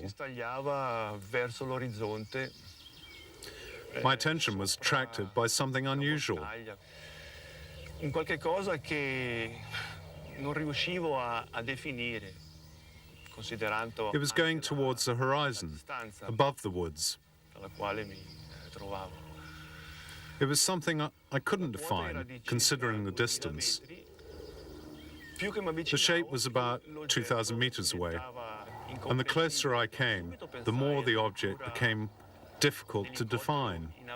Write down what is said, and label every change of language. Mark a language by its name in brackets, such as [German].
[Italian] Si stagliava verso l'orizzonte. [English] My attention was attracted by something unusual. [Italian] Un qualche cosa che non riuscivo a definire, considerando [English] It was going towards the horizon, above the woods. [Italian] alla quale mi trovavo. [English] It was something I couldn't define, considering the distance. The shape was about 2,000 meters away, and the closer I came, the more the object became difficult to define.